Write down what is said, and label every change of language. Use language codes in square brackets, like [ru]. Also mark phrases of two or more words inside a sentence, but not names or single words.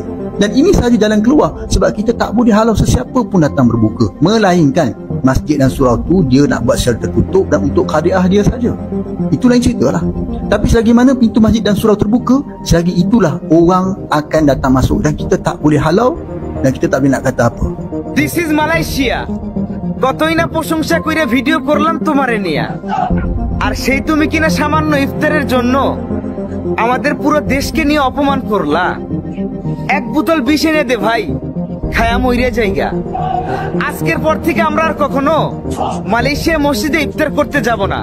[ms] Dan ini sahaja jalan keluar sebab kita tak boleh halau sesiapa pun datang berbuka. Melainkan masjid dan surau tu dia nak buat secara tertutup dan untuk khadiah dia saja. Itu lain cerita lah. Tapi selagi mana pintu masjid dan surau terbuka, selagi itulah orang akan datang masuk dan kita tak boleh halau dan kita tak boleh nak kata apa. [en] This is Malaysia. [bn] কতই না প্রশংসা কইরা ভিডিও করলাম তোমারে নিয়া, আর সেই তুমি কিনা সামান্য ইফতারের জন্য আমাদের পুরো দেশকে নিয়ে অপমান করলা। এক বোতল বিষ এনে দে ভাই, খায়া মইরা যাইগা। আজকের পর থেকে আমরা আর কখনো মালয়েশিয়া মসজিদে ইফতার করতে যাব না।